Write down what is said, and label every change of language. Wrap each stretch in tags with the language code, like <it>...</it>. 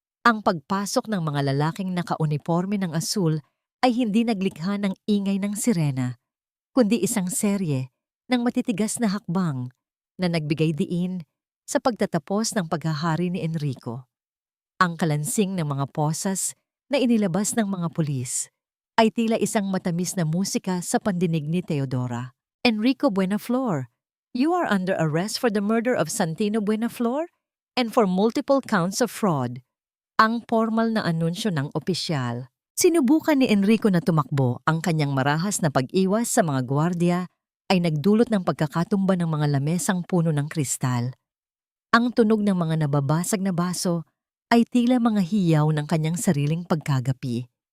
<tl>Ang pagpasok ng mga lalaking nakauniforme ng asul ay hindi naglikha ng ingay ng sirena, kundi isang serye ng matitigas na hakbang na nagbigay diin sa pagtatapos ng paghahari ni Enrico. Ang kalansing ng mga posas na inilabas ng mga pulis ay tila isang matamis na musika sa pandinig ni Teodora.</tl> <en>Enrico Buenaflor, you are under arrest for the murder of Santino Buenaflor and for multiple counts of fraud.</en> <tl>Ang formal na anunsyo ng opisyal. Sinubukan ni Enrico na tumakbo. Ang kanyang marahas na pag-iwas sa mga gwardiya ay nagdulot ng pagkakatumba ng mga lamesang puno ng kristal. Ang tunog ng mga nababasag na baso ay tila mga hiyaw ng kanyang sariling pagkagapi.</tl>